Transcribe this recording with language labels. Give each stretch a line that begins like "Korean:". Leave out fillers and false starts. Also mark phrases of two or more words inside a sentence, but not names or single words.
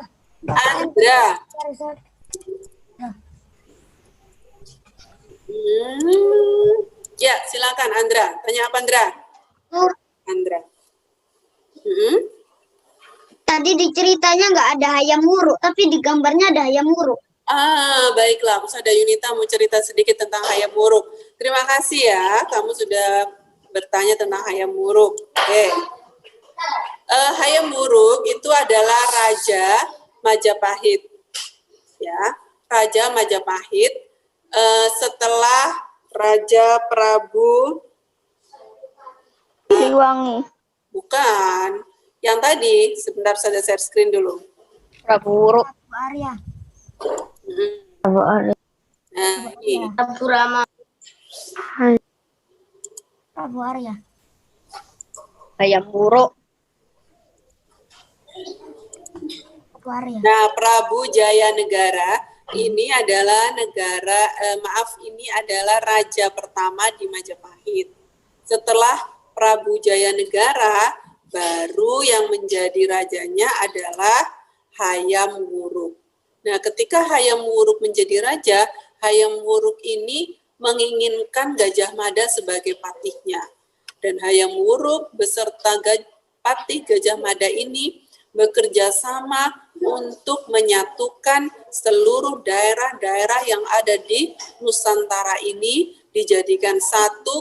Indonesian: Andra. Ya, silakan Andra. Tanya apa, Andra? Andra. Tadi di ceritanya nggak ada ayam muruk, tapi di gambarnya ada ayam muruk. Baiklah. Usada Yunita mau cerita sedikit tentang hayam wuruk. Terima kasih ya, kamu sudah bertanya tentang hayam wuruk. Oke. Hayam Wuruk itu adalah Raja Majapahit. Ya, Raja Majapahit setelah Raja Prabu Siliwangi. Bukan. Yang tadi, sebentar saja
English: share screen
Indonesian: dulu. Prabu Wuruk. Arya. Prabu Arya. Nah, ini. Prabu Rama. Prabu Arya. Hayam Wuruk. Prabu Arya. Nah, Prabu Jayanegara ini adalah ini adalah raja pertama di Majapahit. Setelah Prabu Jayanegara, baru yang menjadi rajanya adalah Hayam Wuruk. Nah, ketika Hayam Wuruk menjadi raja, Hayam Wuruk ini menginginkan Gajah Mada sebagai patihnya. Dan Hayam Wuruk beserta patih Gajah Mada ini bekerja sama untuk menyatukan seluruh daerah-daerah yang ada di Nusantara ini, dijadikan satu.